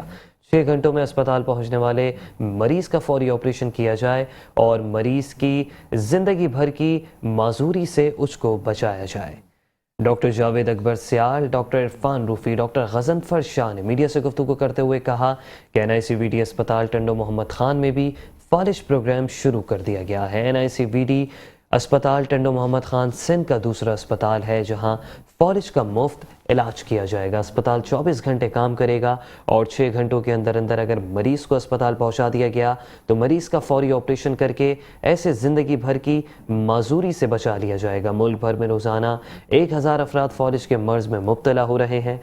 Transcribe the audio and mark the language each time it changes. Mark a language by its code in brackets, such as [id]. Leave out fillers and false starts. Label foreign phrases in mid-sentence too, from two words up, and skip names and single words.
[ur] 6 گھنٹوں میں اسپتال پہنچنے والے مریض کا فوری آپریشن کیا جائے اور مریض کی زندگی بھر کی معذوری سے اس کو بچایا جائے. ڈاکٹر جاوید اکبر سیال، ڈاکٹر عرفان رفیع، ڈاکٹر غضنفر شاہ نے میڈیا سے گفتگو کرتے ہوئے کہا کہ NICVD اسپتال ٹنڈو محمد خان میں بھی فالج پروگرام شروع کر دیا گیا ہے. NICVD اسپتال ٹنڈو محمد خان سندھ کا دوسرا اسپتال ہے جہاں فالج کا مفت علاج کیا جائے گا. اسپتال 24 گھنٹے کام کرے گا اور 6 گھنٹوں کے اندر اندر اگر مریض کو اسپتال پہنچا دیا گیا تو مریض کا فوری آپریشن کر کے ایسے زندگی بھر کی معذوری سے بچا لیا جائے گا. ملک بھر میں روزانہ 1000 افراد فالج کے مرض میں مبتلا ہو رہے ہیں.